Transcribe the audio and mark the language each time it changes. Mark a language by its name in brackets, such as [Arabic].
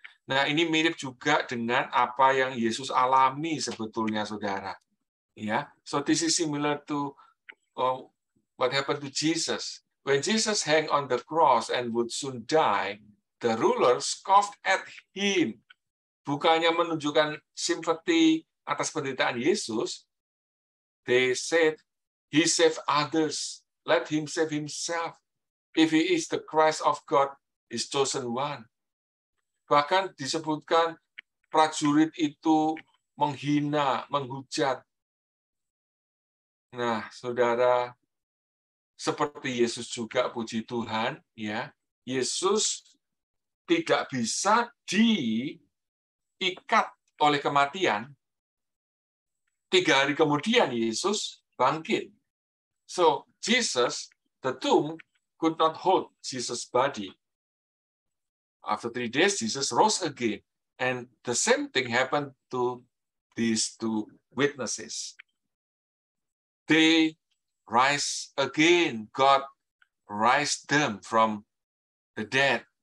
[Indonesian] Nah, ini mirip juga dengan apa yang Yesus alami sebetulnya, saudara. [English] Ya, so this is similar to what happened to Jesus. When Jesus hung on the cross and would soon die, the rulers scoffed at him. [Indonesian] Bukannya menunjukkan simpati atas penderitaan Yesus, [English] they said, he saved others, let him save himself. If he is the Christ of God, his chosen one. [Indonesian] Bahkan disebutkan prajurit itu menghina, menghujat. Nah, saudara, seperti Yesus juga, puji Tuhan, ya, Yesus tidak bisa diikat oleh kematian, 3 hari kemudian Yesus bangkit. [English] So Jesus, the tomb could not hold Jesus' body. After 3 days, Jesus rose again. And the same thing happened to these 2 witnesses. They rise again. God raised them from the dead.